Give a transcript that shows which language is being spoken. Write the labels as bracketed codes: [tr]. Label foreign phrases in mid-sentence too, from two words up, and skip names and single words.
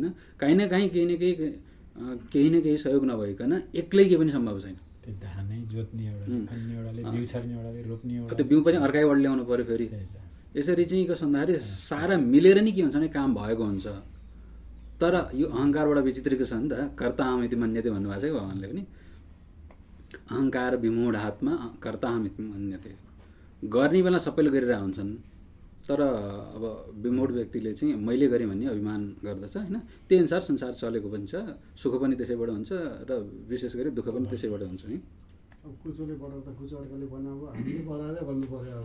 [ne] काहीँ न काहीँ केही न केही सहयोग नभइकन एक्लै केही पनि सम्भव छैन। धानै जोत्ने एउटाले, खन्ने एउटाले, बिउ छर्ने एउटाले, रोप्ने एउटा, त्यो बिउ पनि अर्कैबाट ल्याउनु पर्यो फेरि। यसरी चाहिँ के भन्दाखेरि सारा मिलेर नै के हुन्छ भने काम भएको हुन्छ। तर यो अहङ्कारबाट विचित्रीको छ नि त, [sa] कर्ताहम इति मन्यते [ne] भन्नुभएको छ कि भगवान्ले पनि। [sa] अहङ्कार विमूढ आत्मा कर्ताहम इति मन्यते, [ne] गर्ने बेला सबैले गरिरहेका हुन्छन्, तर अब विमूढ व्यक्तिले चाहिँ मैले गरेँ भन्ने अभिमान गर्दछ होइन। त्यही अनुसार संसार चलेको पनि छ, सुख पनि त्यसैबाट हुन्छ र विशेष गरी दुःख पनि त्यसैबाट हुन्छ है। अब कुचोले बढाउँदा कुचो अर्काले बनाएको, हामीले बढाएरै भन्नु पर्यो अब